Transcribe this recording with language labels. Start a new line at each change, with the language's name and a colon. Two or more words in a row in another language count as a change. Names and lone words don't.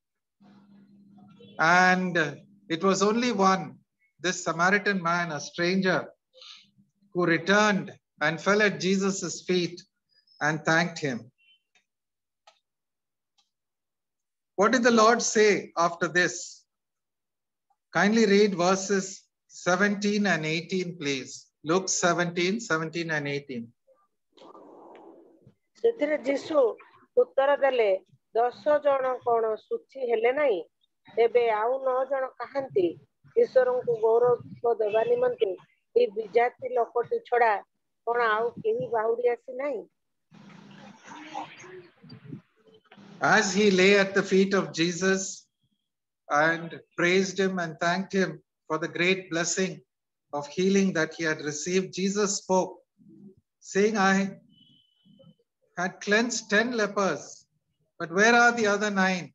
English: And it was only one, this Samaritan man, a stranger, who returned and fell at Jesus' feet and thanked him. What did the Lord say after this? Kindly read verses 17 and 18, please. Luke 17, 17 and 18.
Odia: ସେଥିରେ ଯୀଶୁ ଉତ୍ତର ଦେଲେ, 10 ଜଣ କଣ ସୂଚୀ ହେଲେ ନାହିଁ? ତେବେ ଆଉ 9 ଜଣ କାହାନ୍ତି? ଈଶ୍ୱରଙ୍କୁ ଗୌରବ ଦେବା ନିମନ୍ତେ ଏହି ବିଜାତି ଲୋକଟି ଛଡା କଣ ଆଉ କେହି ବାହୁଡ଼ି ଆସି ନାହିଁ?
English: As he lay at the feet of Jesus and praised him and thanked him for the great blessing of healing that he had received, Jesus spoke, saying, I had cleansed 10 lepers, but where are the other 9?